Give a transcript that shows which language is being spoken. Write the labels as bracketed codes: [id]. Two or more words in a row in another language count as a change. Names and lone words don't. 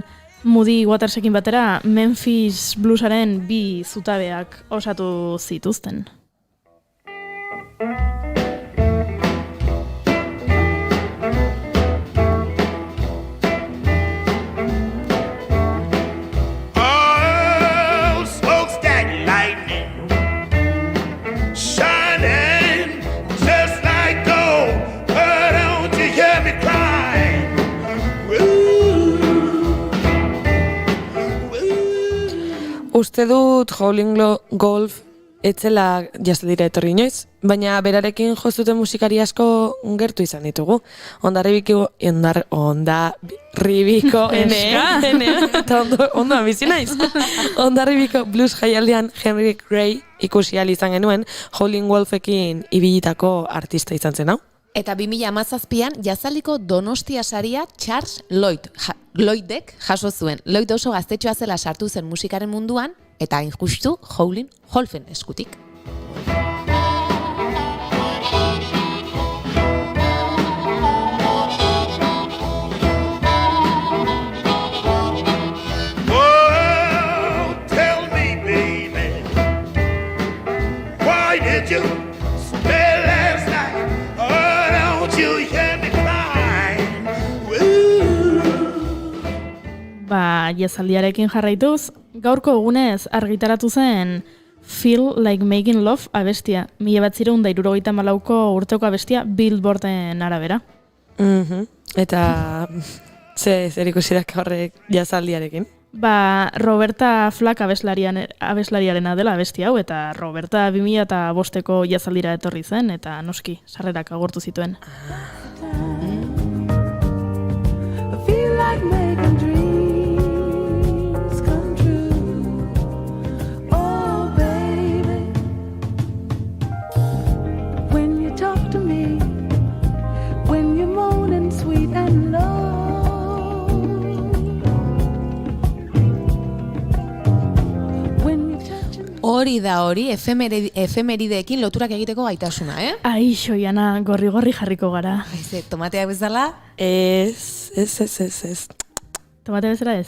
[eu] Moody Watersekin batera Memphis Bluesaren 2 zutabeak osatu zituzten. [en] Oh, smokestack lightning, shining just like gold. Why don't you hear me crying? [eu] Uste dut Howlin' Wolf etzela jazaldira etorri inoiz, baina berarekin jozuten musikari asko gertu izan ditugu. Ondarribiko Ondarribiko blues jaialdian Henry Gray ikusi ahal izan genuen Howlin' Wolfekin ibilitako artista izan zen hau. Eta 2017an jazaldiko Donostia saria Charles Lloydek jaso zuen. Lloyd oso gaztetxoa zela sartu zen musikaren munduan eta hain justu Howlin' Wolfen eskutik. [en] Oh, tell me, baby, why did you stay last night? Oh, don't you hear me crying? [eu] Jazaldiarekin jarraituz, gaurko egunez argitaratu zen Feel Like Making Love abestia. 1974ko urteko abestia Billboarden arabera. Eta zer ikusi daka horrek jazaldiarekin? Roberta Flack abeslariarena dela abesti hau, eta Roberta 2005ko jazaldira etorri zen, eta noski, sarrerak agortu zituen. [en] I feel like making dreams come true. Oh, baby, when you talk to me, when you're moaning sweet and low. [eu] Hori da hori, efemerideekin loturak egiteko gaitasuna, Aixo, Jana, gorri jarriko gara. Aize, tomateak bezala? Ez. Tomate bezala ez?